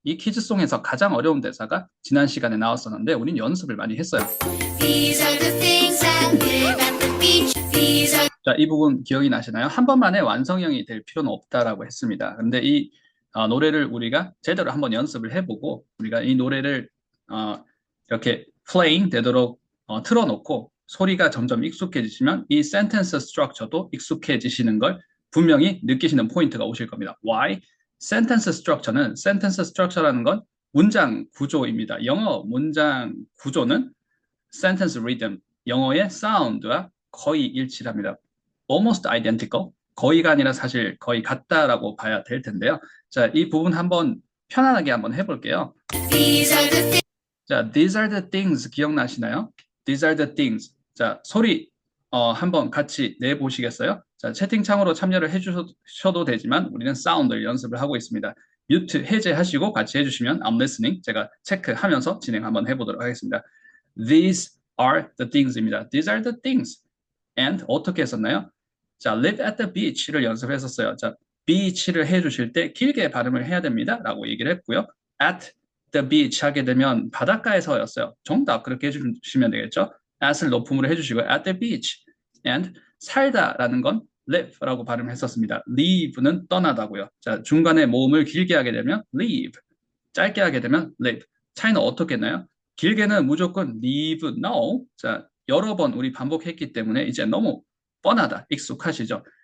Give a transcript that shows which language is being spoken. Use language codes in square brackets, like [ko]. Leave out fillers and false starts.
[ko] 이 퀴즈송에서 가장 어려운 대사가 지난 시간에 나왔었는데 우린 연습을 많이 했어요. [en] These are the things that live at the beach. These are [ko] 자, 이 부분 기억이 나시나요? 한 번만에 완성형이 될 필요는 없다라고 했습니다. 근데 이 노래를 우리가 제대로 한번 연습을 해보고 우리가 이 노래를 이렇게 playing 되도록 틀어놓고 소리가 점점 익숙해지시면 이 sentence structure도 익숙해지시는 걸 분명히 느끼시는 포인트가 오실 겁니다. [en] Why? [ko] sentence structure라는 건 문장 구조입니다. 영어 문장 구조는 sentence rhythm, 영어의 sound와 거의 일치합니다. [en] almost identical, [ko] 거의가 아니라 사실 거의 같다라고 봐야 될 텐데요. 자, 이 부분 한번 편안하게 한번 해볼게요. [en] these are the things. [ko] 자, [en] these are the things [ko] 기억나시나요? [en] These are the things. [ko] 자, 소리 한번 같이 내보시겠어요? 자, 채팅창으로 참여를 해주셔도 되지만 우리는 사운드 연습을 하고 있습니다. 뮤트 해제하시고 같이 해주시면 [en] I'm listening [ko] 제가 체크하면서 진행 한번 해보도록 하겠습니다. [en] These are the things입니다. These are the things. [ko] And 어떻게 했었나요? 자, [en] live at the beach [ko] 를 연습했었어요. 자, beach를 해주실 때 길게 발음을 해야 됩니다. 라고 얘기를 했고요. [en] at the beach [ko] 하게 되면 바닷가에서였어요. 정답 그렇게 해주시면 되겠죠. at을 높음으로 해주시고 [en] at the beach. [ko] and 살다라는 건 live라고 발음을 했었습니다. leave는 떠나다고요. 자, 중간에 모음을 길게 하게 되면 leave. 짧게 하게 되면 live. 차이는 어떻겠나요? 길게는 무조건 leave, no. 자, 여러 번 우리 반복했기 때문에 이제 너무 뻔하다, 익숙하시죠?